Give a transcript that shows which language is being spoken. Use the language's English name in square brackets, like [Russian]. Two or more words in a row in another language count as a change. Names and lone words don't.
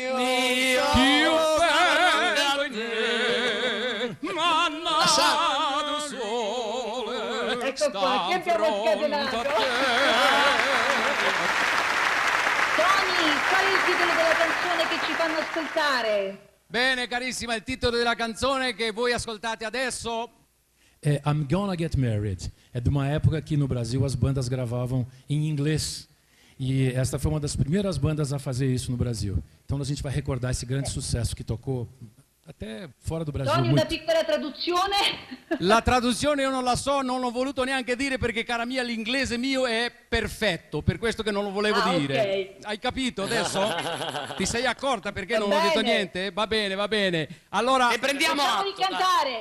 [Italian] Ecco qua, che abbiamo scatenato! Tony, qual è il titolo della canzone che ci fanno ascoltare? Bene, carissima, il titolo della canzone che voi ascoltate adesso... I'm Gonna Get Married. [Portuguese] É de uma época que no Brasil as bandas gravavam em inglês. E esta foi uma das primeiras bandas a fazer isso no Brasil. Então a gente vai recordar esse grande sucesso que tocou até fora do Brasil. Tony, muito. [Italian] una piccola traduzione? La traduzione io non la so, non l'ho voluto neanche dire perché, cara mia, l'inglese mio è perfetto, per questo che non lo volevo dire. Okay. Hai capito adesso? Ti sei accorta perché non ho bene. detto niente? Va bene. Allora... E prendiamo Facciamoli cantare!